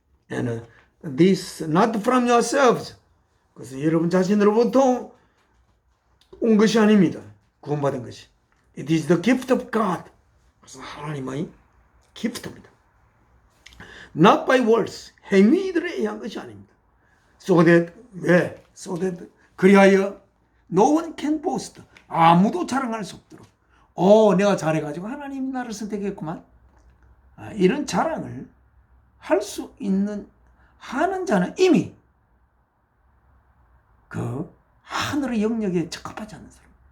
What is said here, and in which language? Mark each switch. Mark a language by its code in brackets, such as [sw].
[en] And this not from yourselves. [ko] 그것은 여러분 자신으로부터 온 것이 아닙니다. 구원받은 것이. [en] It is the gift of God. [ko] 그것은 하나님의 기프트입니다. [en] Not by words. [ko] 행위들에 의한 것이 아닙니다. [en] So that, [ko] 왜? [en] So that, [ko] 그리하여 [en] no one can boast. [ko] 아무도 자랑할 수 없도록. 내가 잘해가지고 하나님 나를 선택했구만. 이런 자랑을 할 수 하는 자는 이미 그 하늘의 영역에 적합하지 않는 사람.